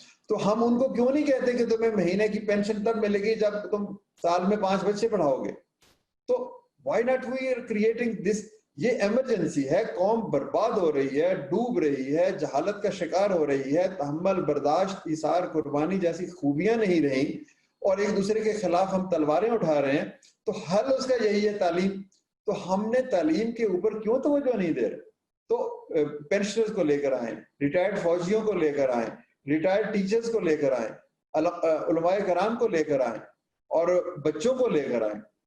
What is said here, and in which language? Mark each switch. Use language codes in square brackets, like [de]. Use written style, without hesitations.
[ur] تو ہم ان کو کیوں نہیں کہتے کہ تمہیں مہینے کی پینشن تب ملے گی جب تم سال میں 5 بچے پڑھاؤ گے. [en] تو why not we are creating this? [ur] یہ ایمرجنسی ہے, قوم برباد ہو رہی ہے, ڈوب رہی ہے, جہالت کا شکار ہو رہی ہے, تحمل, برداشت, ایثار, قربانی جیسی خوبیاں نہیں رہیں, اور ایک دوسرے کے خلاف ہم تلواریں اٹھا رہے ہیں. تو حل اس کا یہی ہے تعلیم. تو ہم نے تعلیم کے اوپر کیوں توجہ نہیں دے رہے؟ تو پینشنرز کو لے کر آئیں, ریٹائرڈ فوجیوں کو لے کر آئیں, ریٹائرڈ ٹیچرز کو لے کر آئیں, علماء کرام کو لے کر آئیں, اور بچوں کو لے کر آئیں.